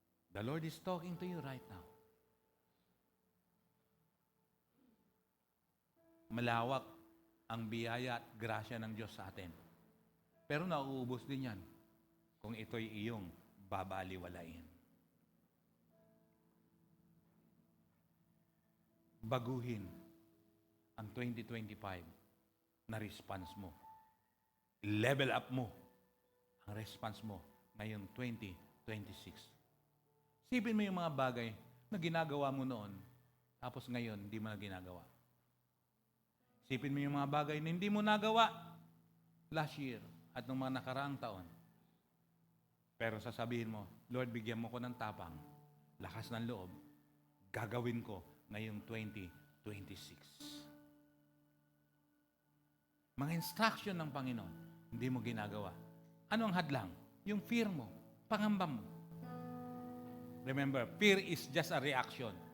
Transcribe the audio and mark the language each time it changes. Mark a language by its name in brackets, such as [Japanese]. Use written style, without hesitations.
[English] The Lord is talking to you right now. [Filipino] Malawak ang biyaya at grasya ng Diyos sa atin. Pero nauubos din yan kung ito'y iyong babaliwalain. Baguhin ang 2025 na response mo. Level up mo ang response mo ngayong 2026. Sipin mo yung mga bagay na ginagawa mo noon, tapos ngayon, hindi mo na ginagawa. Sipin mo yung mga bagay na hindi mo nagawa last year at ng mga nakaraang taon. Pero sasabihin mo, Lord, bigyan mo ko ng tapang, lakas ng loob, gagawin ko ngayong 2026. Mga instruction ng Panginoon, hindi mo ginagawa. Ano ang hadlang? Yung fear mo, pangamba mo. [English] Remember, fear is just a reaction.